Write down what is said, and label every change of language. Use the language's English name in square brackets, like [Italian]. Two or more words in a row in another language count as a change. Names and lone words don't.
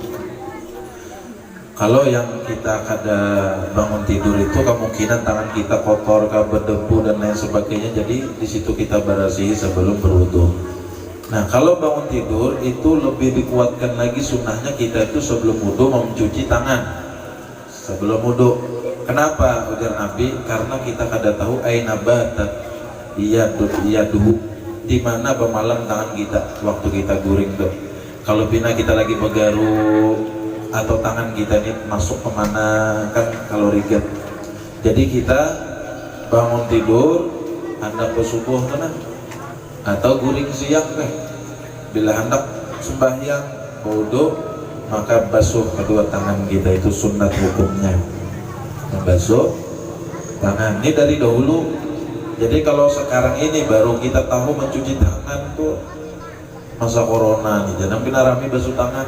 [Banjar] Kalau yang kita kada bangun tidur itu kemungkinan tangan kita kotor, berdebu dan lain sebagainya, jadi di situ kita barasihi sebelum berwudu. [Indonesian] Nah, kalau bangun tidur itu lebih dikuatkan lagi sunnahnya kita itu sebelum wudu mencuci tangan sebelum wudu. Kenapa? [Banjar] Ujar Nabi, karena kita kada tahu [Arabic] aina batat yaduhu, [Banjar] di mana pemalam tangan kita waktu kita guring tuh. Kalau pina kita lagi begaru atau tangan kita ini masuk kemana, kan kalau riget. Jadi kita bangun tidur hendak bersubuh tenang atau guring siang bila hendak sembahyang wudu, [Indonesian] maka basuh kedua tangan kita, itu sunat hukumnya. Membasuh tangan ini dari dahulu. [Banjar] Jadi kalau sekarang ini baru kita tahu mencuci tangan tuh masa corona nih, jangan pina rame basuh tangan.